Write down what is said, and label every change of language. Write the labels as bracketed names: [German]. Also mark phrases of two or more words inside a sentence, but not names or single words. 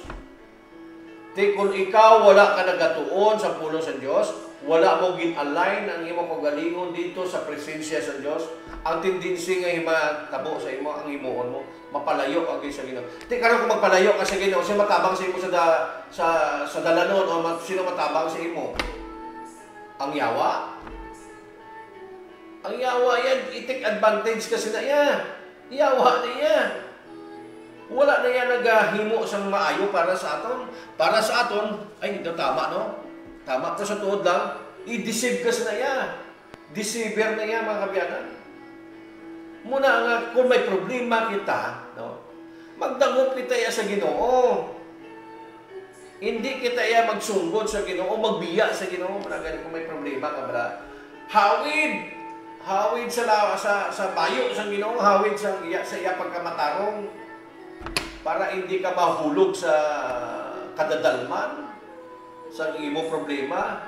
[Hiligaynon] Kung ikaw wala ka nagatuon sa pulong sa Diyos, wala mo gin-align ang imong kagalingon dito sa presensya sa Diyos, ang tendency nga himatabo sa imo, ang himuon mo, mapalayo ang sa Ginoo. Di karon kung magpalayo ka sa Ginoo, sino matabang sa imo sa dalanon o sino matabang sa imo? Ang yawa. Ang yawa yan, i- [English] take advantage [Hiligaynon] kasi na iya. Yawa na iya. Wala na yan naghimo sang maayo para sa aton. Para sa aton, ay ito tama, no? Tama po sa tuod lang, i-deceive kasi na iya. Deceiver na iya, mga kabyanan. Muna nga, kung may problema kita, no? Magdangop kita iya sa Ginoo. Hindi kita iya magsunggod sa Ginoo, magbiya sa Ginoo. Maragani kung may problema ka, bra. Hawid sa bayo sa Ginoo, hawid sa iya pagkamatarong para hindi ka mahulog sa kadadalman sa imo problema.